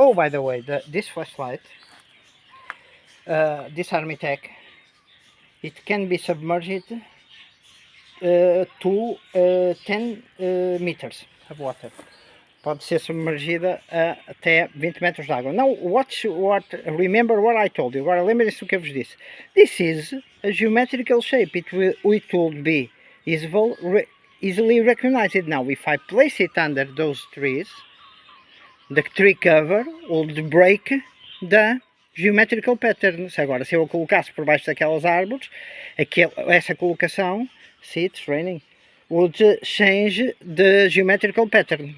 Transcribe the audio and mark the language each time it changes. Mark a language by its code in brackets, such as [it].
[en] Oh, by the way, this flashlight, this Armytek, it can be submerged to 10 meters of water. [pt] Pode ser submergida até 20 metros de água. [en] Now, remember what I told you. [pt] Agora lembrem-se do que eu vos disse. [en] This is a geometrical shape. It will be easily recognized. Now, if I place it under those trees, the tree cover would break the geometrical patterns. [pt] Agora, se eu a colocasse por baixo daquelas árvores, essa colocação, [en] see, it's raining, [pt] would change the geometrical pattern.